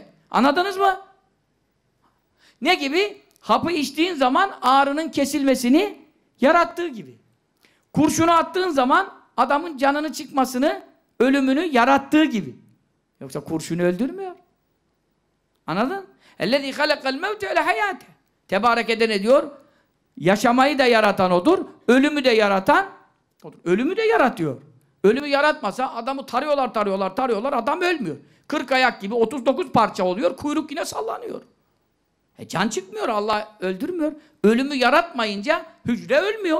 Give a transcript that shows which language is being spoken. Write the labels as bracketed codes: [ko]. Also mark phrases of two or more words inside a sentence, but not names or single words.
[tr] Anladınız mı? Ne gibi? Hapı içtiğin zaman ağrının kesilmesini yarattığı gibi. Kurşunu attığın zaman adamın canını çıkmasını, ölümünü yarattığı gibi. Yoksa kurşunu öldürmüyor. Anladın? [ar] اَلَّذ۪ي خَلَقَ الْمَوْتَ وَالْحَيَاةَ [tr] Tebarek eden ne diyor? Yaşamayı da yaratan odur, ölümü de yaratan odur. Ölümü de yaratıyor. Ölümü yaratmasa adamı tarıyorlar, adam ölmüyor. 40 ayak gibi 39 parça oluyor, kuyruk yine sallanıyor. Can çıkmıyor, Allah öldürmüyor. Ölümü yaratmayınca hücre ölmüyor.